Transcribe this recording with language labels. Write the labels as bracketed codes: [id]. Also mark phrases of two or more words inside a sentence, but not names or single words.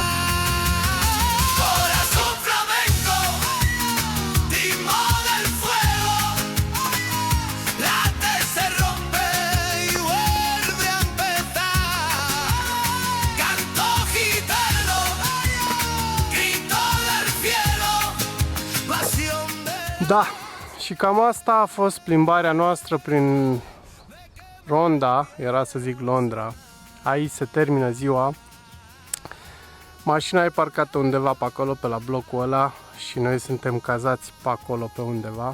[es] Corazón flamenco, timón del fuego, late se rompe y vuelve a empezar. Canto gitano, grito del cielo, pasión de... [ro] Da, și cam asta a fost plimbarea noastră prin Ronda, era să zic Londra. Aici se termină ziua. Mașina e parcată undeva pe acolo, pe la blocul ăla, și noi suntem cazați pe acolo, pe undeva.